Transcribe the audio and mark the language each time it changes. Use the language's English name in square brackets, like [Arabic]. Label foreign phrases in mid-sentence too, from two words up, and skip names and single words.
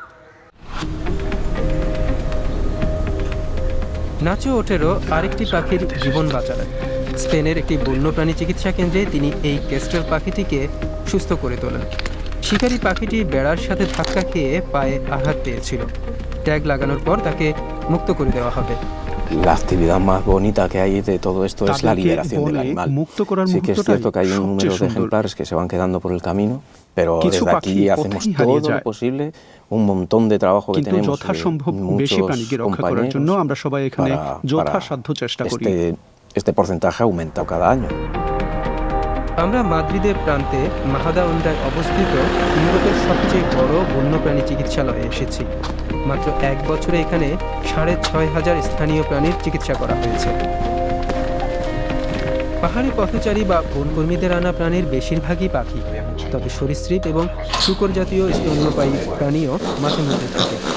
[Bangla] নাচো ওটেরো আরেকটি পাখির জীবন বাঁচালেন। স্পেনের একটি বন্যপ্রাণী চিকিৎসা কেন্দ্রে তিনি এই কেস্ট্রেল পাখিটিকে সুস্থ করে তোলেন। শিকারী পাখিটি বেড়ার সাথে ধাক্কা খেয়ে পায়ে আঘাত পেয়েছিল। ট্যাগ লাগানোর পর তাকে মুক্ত করে দেওয়া হবে। [Spanish] La actividad más bonita que hay de todo esto es la liberación del animal. Sí que es cierto que hay un número de ejemplares que se van quedando por el camino, pero desde aquí hacemos todo lo posible, un montón de trabajo que tenemos muchos compañeros para este porcentaje ha aumentado cada año. [Bangla] আমরা মাদ্রিদের প্রান্তে মাহাদাউন্ডায় অবস্থিত ইউরোপের সবচেয়ে বড় বন্যপ্রাণী চিকিৎসালয়ে এসেছি। মাত্র 1 বছরে এখানে 6500 স্থানীয় প্রাণীর চিকিৎসা করা হয়েছে। পাহাড়ি পথচারী বা বনকর্মীদের আনা প্রাণীর বেশিরভাগই পাখি, তবে সরীসৃপ এবং শূকর জাতীয় স্তন্যপায়ী প্রাণীও মাঝে মধ্যে থাকে।